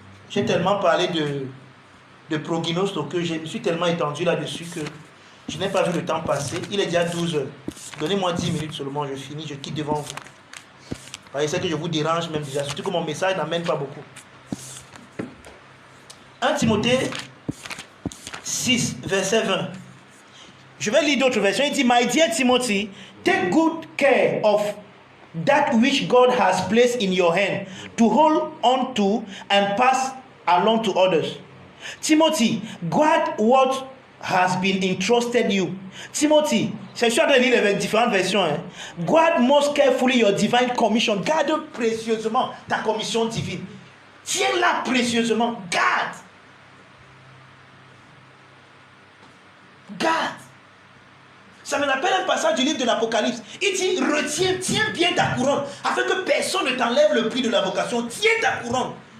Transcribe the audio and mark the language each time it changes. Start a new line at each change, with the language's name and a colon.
French: J'ai tellement parlé de prognos que je me suis tellement étendu là-dessus que je n'ai pas vu le temps passer. Il est déjà 12 heures. Donnez-moi 10 minutes seulement, je finis, je quitte devant vous. Je sais que je vous dérange même déjà, surtout que mon message n'amène pas beaucoup. 1 Timothée 6, verset 20. Je vais lire d'autres versions. Il dit,
English: My dear Timothy, take good care of that which God has placed in your hand to hold on to and pass along to others. Timothy, guard what has been entrusted you.
French: Timothy, je suis en train de lire les différentes versions. Hein.
English: Guard most carefully your divine commission.
French: Garde précieusement ta commission divine. Tiens-la précieusement. Garde. Garde. Ça me rappelle un passage du livre de l'Apocalypse. Il dit, retiens, tiens bien ta couronne, afin que personne ne t'enlève le prix de la vocation. Tiens ta couronne.